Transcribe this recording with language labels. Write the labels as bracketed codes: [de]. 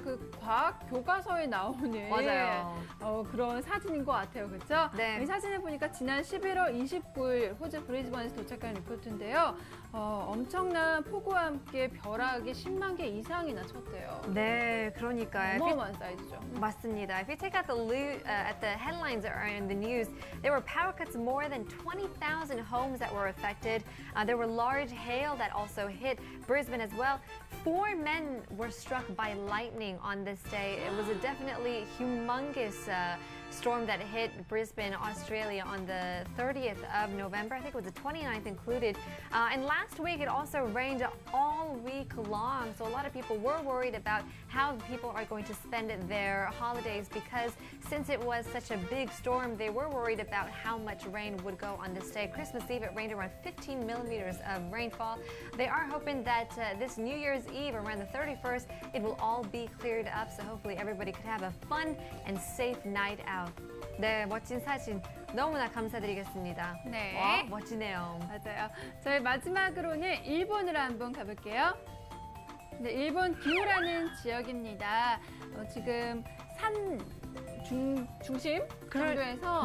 [ko] 그 과학 교과서에 나오는 맞아요. 그런 사진인 것 같아요. 그렇죠? 네. 이 사진을 보니까 지난 11월 29일 호주 브리즈번에서 도착한 리포트인데요. 엄청난 폭우와 함께 벼락이 10만 개 이상이나 쳤대요. 네, 그러니까요. 어마어마한 사이즈죠. 맞습니다. [en] If you take out at the headlines that are in the news, there were power cuts more than 20,000 homes that were affected. There were large hail that also hit Brisbane as well. 4 men were struck by lightning on this day. It was a definitely humongous storm that hit Brisbane, Australia on the 30th of November. I think it was the 29th included. And last week it also rained all week long. So a lot of people were worried about how people are going to spend their holidays because since it was such a big storm, they were worried about how much rain would go on this day. Christmas Eve, it rained around 15 millimeters of rainfall. They are hoping that this New Year's Eve, around the 31st, it will all be cleared up. So hopefully everybody could have a fun and safe night out. [ko] 네, 멋진 사진 너무나 감사드리겠습니다. 네. 와, 멋지네요. 맞아요. 저희 마지막으로는 일본으로 한번 가볼게요. 네, 일본 기후라는 지역입니다. 지금 산 중심 정도에서